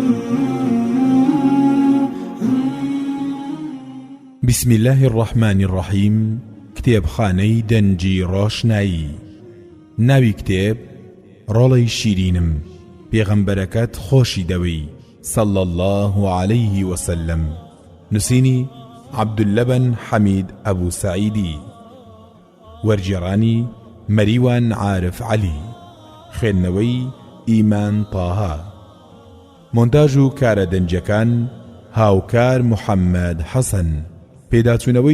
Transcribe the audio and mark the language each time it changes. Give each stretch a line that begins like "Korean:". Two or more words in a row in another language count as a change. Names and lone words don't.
Arabic: بسم الله الرحمن الرحيم.
Central Kurdish: كتاب خانەی دەنجی ڕۆشنایی. ناوی کتێب ڕۆڵەی شیرینم، پێغەمبەرەکەت خۆشی دەوی
Arabic: صلى الله عليه وسلم.
Central Kurdish: نووسینی عەبدوللە بن حەمید ئەبوو سەعیدی، وەرگێڕانی مەریوان عارف عەلی، خوێندنەوەی ئیمان تاها، مۆنتاژ و کارە دەنجەکان هاوکار محەممەد حەسەن، پێداچوونەوەی